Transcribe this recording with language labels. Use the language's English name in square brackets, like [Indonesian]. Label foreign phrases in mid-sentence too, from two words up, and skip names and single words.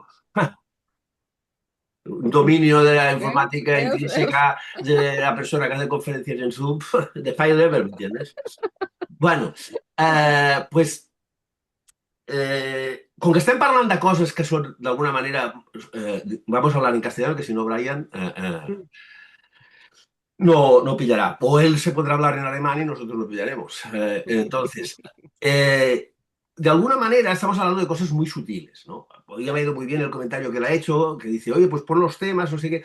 [Spanish] Un dominio de la ¿Ves? informática ¿Ves? ¿Ves? intrínseca de la persona que hace conferencias en Zoom, de [English] file level, [Spanish] ¿me entiendes? [Catalan] Bueno, pues com que estem parlant de coses que són d'alguna manera, [Spanish] vamos a hablar en castellano, que si no Brian no pillará. O él se podrá hablar en alemán y nosotros lo pillaremos. Entonces, de alguna manera estamos hablando de cosas muy sutiles, ¿no? Hoy me ha ido muy bien el comentario que él ha hecho, que dice, oye, pues pon los temas, no sé qué.